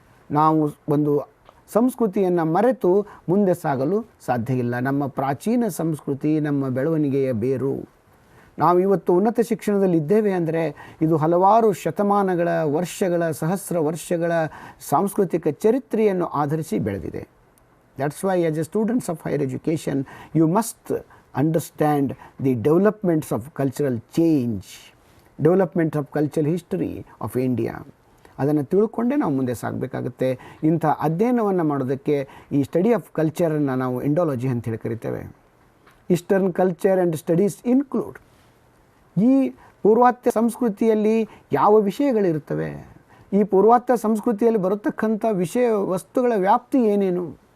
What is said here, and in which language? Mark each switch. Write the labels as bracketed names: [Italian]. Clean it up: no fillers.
[Kannada] ನಾವು ಒಂದು ಸಂಸ್ಕೃತಿಯನ್ನು ಮರೆತು ಮುಂದೆ ಸಾಗಲು ಸಾಧ್ಯ ಇಲ್ಲ. ನಮ್ಮ ಪ್ರಾಚೀನ ಸಂಸ್ಕೃತಿ ನಮ್ಮ ಬೆಳವಣಿಗೆಯ ಬೇರು. ನಾವು ಇವತ್ತು ಉನ್ನತ ಶಿಕ್ಷಣದಲ್ಲಿ ಇದ್ದೇವೆ ಅಂದರೆ ಇದು ಹಲವಾರು ಶತಮಾನಗಳ, ವರ್ಷಗಳ, ಸಹಸ್ರ ವರ್ಷಗಳ ಸಾಂಸ್ಕೃತಿಕ ಚರಿತ್ರೆಯನ್ನು ಆಧರಿಸಿ ಬೆಳೆದಿದೆ. [English] That's why as a students of higher education, you must understand the developments of cultural change, development of cultural history of India. [Kannada] ಅದನ್ನು ತಿಳ್ಕೊಂಡೇ ನಾವು ಮುಂದೆ ಸಾಗಬೇಕಾಗುತ್ತೆ. ಇಂಥ ಅಧ್ಯಯನವನ್ನು ಮಾಡೋದಕ್ಕೆ ಈ ಸ್ಟಡಿ ಆಫ್ ಕಲ್ಚರನ್ನು ನಾವು ಇಂಡಾಲಜಿ ಅಂತೇಳಿ ಕರಿತೇವೆ. [English] Eastern culture and studies include. [Kannada] ಈ ಪೂರ್ವಾತ್ಯ ಸಂಸ್ಕೃತಿಯಲ್ಲಿ ಯಾವ ವಿಷಯಗಳಿರುತ್ತವೆ, ಈ ಪೂರ್ವಾತ್ಯ ಸಂಸ್ಕೃತಿಯಲ್ಲಿ ಬರತಕ್ಕಂಥ ವಿಷಯ ವಸ್ತುಗಳ ವ್ಯಾಪ್ತಿ ಏನೇನು.